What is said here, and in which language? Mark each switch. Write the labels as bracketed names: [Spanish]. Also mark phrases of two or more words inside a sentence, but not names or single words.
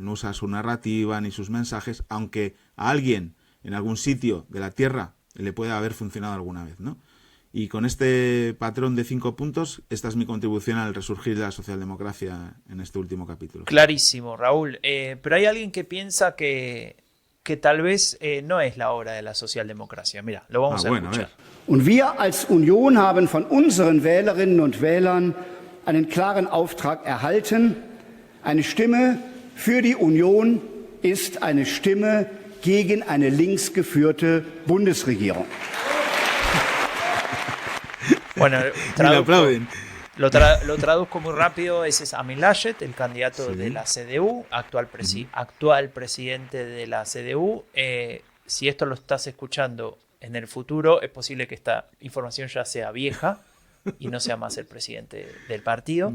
[Spanish] No usar su narrativa ni sus mensajes, aunque a alguien en algún sitio de la tierra le pueda haber funcionado alguna vez, ¿no? Y con este patrón de 5 puntos, esta es mi contribución al resurgir de la socialdemocracia en este último capítulo. Clarísimo, Raúl. Pero hay alguien que piensa que tal vez no es la hora de la socialdemocracia. Mira, lo vamos a escuchar. [German] Und wir als Union haben von unseren Wählerinnen und Wählern einen klaren Auftrag erhalten. Eine Stimme für die Union ist eine Stimme gegen eine links geführte Bundesregierung. [Spanish] Bueno, lo traduzco muy rápido. Ese es Amin Laschet, el candidato de la CDU, actual presidente de la CDU. Si esto lo estás escuchando en el futuro, es posible que esta información ya sea vieja y no sea más el presidente del partido.